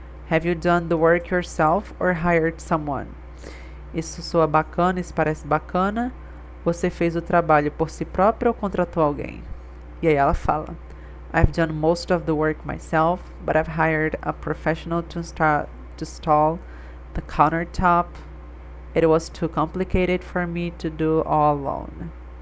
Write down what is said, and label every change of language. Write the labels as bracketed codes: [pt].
[en] Have you done the work yourself or hired someone? [pt] Isso soa bacana, isso parece bacana. Você fez o trabalho por si próprio ou contratou alguém? E aí ela fala: [en] I've done most of the work myself, but I've hired a professional to install the countertop. It was too complicated for me to do all alone.